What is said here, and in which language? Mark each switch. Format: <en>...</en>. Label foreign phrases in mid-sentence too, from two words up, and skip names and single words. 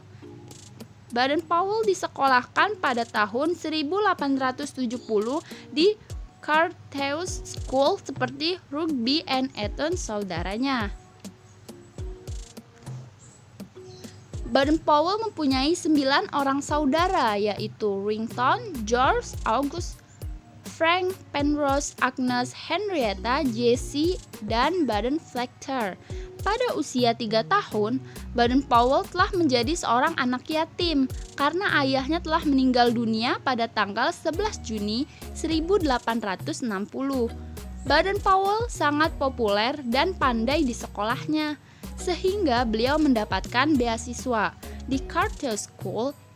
<id>Baden-Powell disekolahkan pada tahun 1870 di Carthouse School seperti Rugby and Eton saudaranya. Baden-Powell mempunyai 9 orang saudara, yaitu Rington, George, August, Frank, Penrose, Agnes, Henrietta, Jessie, dan Baden-Fletcher. Pada usia 3 tahun, Baden-Powell telah menjadi seorang anak yatim karena ayahnya telah meninggal dunia pada tanggal 11 Juni 1860. Baden-Powell sangat populer dan pandai di sekolahnya, sehingga beliau mendapatkan beasiswa di Carthouse School.</id>